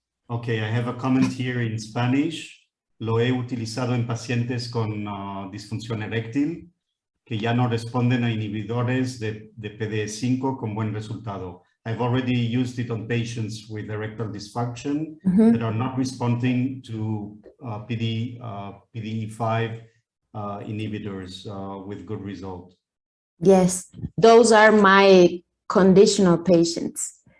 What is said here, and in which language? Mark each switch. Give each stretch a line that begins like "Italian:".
English: Okay, I have a comment here in Spanish.
Spanish: Lo he utilizado en pacientes con disfunción eréctil que ya no responden a inhibidores de PDE5 con buen resultado.
English: I've already used it on patients with erectile dysfunction that are not responding to PDE5 inhibitors with good result. Yes, those are my conditional patients.